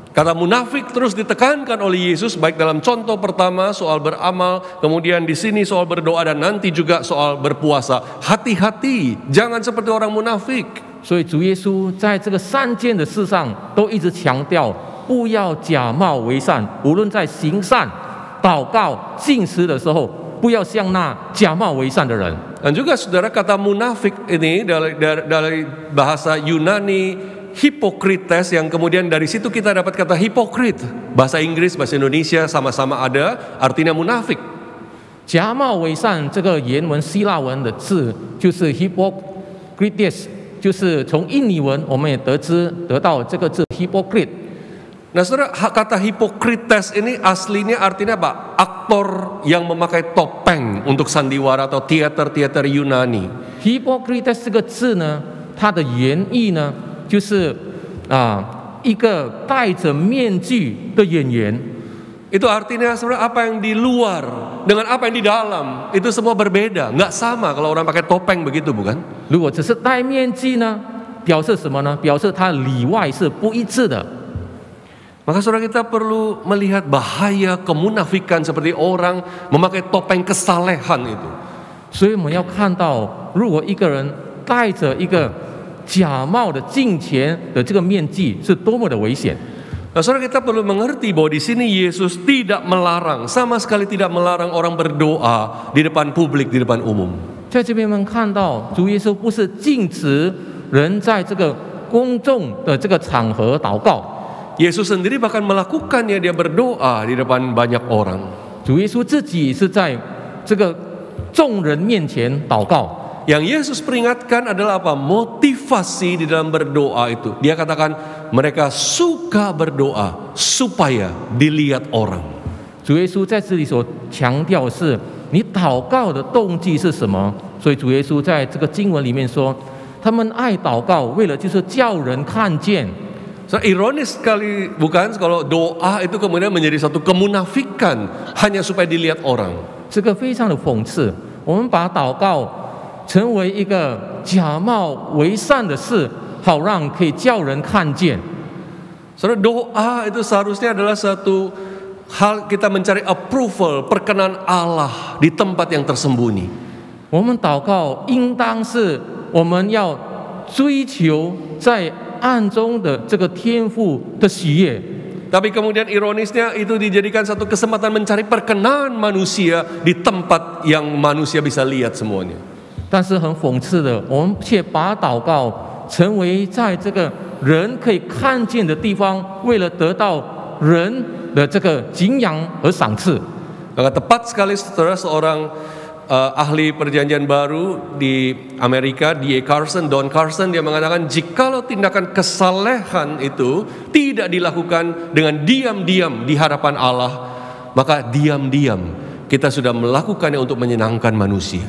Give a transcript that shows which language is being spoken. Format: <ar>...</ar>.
<id>Kata munafik terus ditekankan oleh Yesus, baik dalam contoh pertama soal beramal, kemudian di sini soal berdoa, dan nanti juga soal berpuasa. Hati-hati, jangan seperti orang munafik.</id> <zh>所以主耶稣在这个3件的事上都一直强调，不要假冒为善，无论在行善、祷告、禁食的时候，不要像那假冒为善的人。</zh> <id>Dan juga saudara, kata munafik ini dari bahasa Yunani Hipokrites, yang kemudian dari situ kita dapat kata hipokrit. Bahasa Inggris, bahasa Indonesia sama-sama ada, artinya munafik.</id> <zh>假冒为善这个原文希腊文的字就是 hypocrites， 就是从印尼文我们也得到这个字 hypocrite。</zh> <id>Nah saudara, kata hipokrites ini aslinya artinya apa? Aktor yang memakai topeng untuk sandiwara atau teater-teater Yunani.</id> <zh>hypocrites 这个字呢，它的原意呢，就是一个戴着面具的演员。</zh> <id>Itu artinya saudara, apa yang di luar dengan apa yang di dalam itu semua berbeda, nggak sama kalau orang pakai topeng begitu, bukan?</id> <zh>如果只是戴面具呢，表示什么呢？表示它里外是不一致的。</zh> <id>Maka saudara, kita perlu melihat bahaya kemunafikan seperti orang memakai topeng kesalehan itu.</id> <zh>所以我们要看到，如果一个人戴着一个假冒的敬虔的这个面具，是多么的危险。</zh> <id>Nah, saudara, kita perlu mengerti bahwa di sini Yesus tidak melarang, sama sekali tidak melarang orang berdoa di depan publik, di depan umum.</id> <zh>在这边我们看到，主耶稣不是禁止人在这个公众的这个场合祷告。</zh> <id>Yesus sendiri bahkan melakukannya, dia berdoa di depan banyak orang.</id> <zh>主耶稣自己是在这个众人面前祷告。</zh> <id>Yang Yesus peringatkan adalah apa? Motivasi di dalam berdoa itu. Dia katakan, mereka suka berdoa supaya dilihat orang.</id> <zh>主耶稣在这里所强调是，你祷告的动机是什么？所以主耶稣在这个经文里面说，他们爱祷告，为了就是叫人看见。</zh> <id>So, ironis sekali bukan kalau doa itu kemudian menjadi satu kemunafikan hanya supaya dilihat orang.</id> <zh>这个非常的讽刺，我们把祷告成为一个假冒为善的事，好让可以叫人看见。</zh> <id>Saudara, doa itu seharusnya adalah satu hal kita mencari approval, perkenan Allah di tempat yang tersembunyi.</id> <zh>我们祷告应当是我们要追求在暗中的这个天父的喜悦。</zh> <id>Tapi kemudian ironisnya itu dijadikan satu kesempatan mencari perkenan manusia di tempat yang manusia bisa lihat semuanya.</id> <zh>但是很讽刺的，我们却把祷告成为在这个人可以看见的地方，为了得到人的这个敬仰和赏赐。</zh> <id>Maka tepat sekali saudara, seorang ahli perjanjian baru di Amerika, Don Carson, dia mengatakan jikalau tindakan kesalehan itu tidak dilakukan dengan diam-diam di hadapan Allah, maka diam-diam kita sudah melakukannya untuk menyenangkan manusia.</id>